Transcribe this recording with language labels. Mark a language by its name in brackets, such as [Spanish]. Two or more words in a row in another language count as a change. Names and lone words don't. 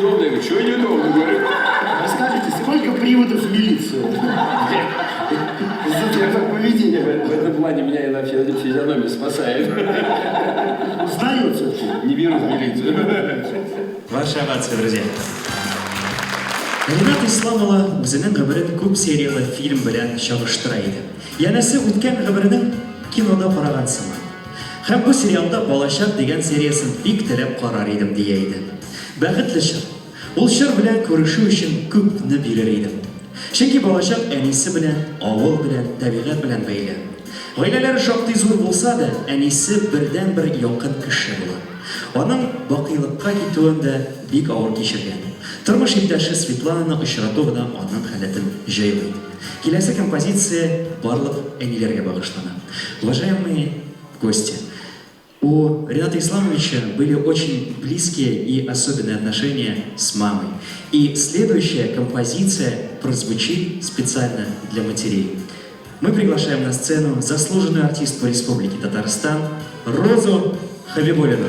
[Russian] Я говорю, что неудобно? Расскажите, сколько приводов в милицию? За такое поведение. В этом плане меня и на физиономии спасает. Узнают все-таки. Не беру в милицию. Ваши овации, друзья. [Tatar] Ренат Исламова үзенең гомерен күп сериялы фильм белән чагыштыра иде. Янәсе үткән гомеренең кинода караган сыман. Һәм бу сериалда «Балачак» дигән сериясын бик теләп карар идем дия иде. Бәхетле чор. Ул чор белән күрешү өчен күпне бирер идем. Чөнки балачак әнисе белән, авыл белән, табигать белән бәйле. Гаиләләре шактый зур булса да, әнисе бердән-бер якын кеше була. Аның бакыйлыкка китүен дә бик авыр кичергән. Тормыш иптәше Светлананы очрату гына аның халәтен җайлый. Киләсе композиция барлык әниләргә багышлана. [Russian] Уважаемые гости, у Рената Исламовича были очень близкие и особенные отношения с мамой. И следующая композиция прозвучит специально для матерей. Мы приглашаем на сцену заслуженную артистку Республики Татарстан Розу Хабибуллину.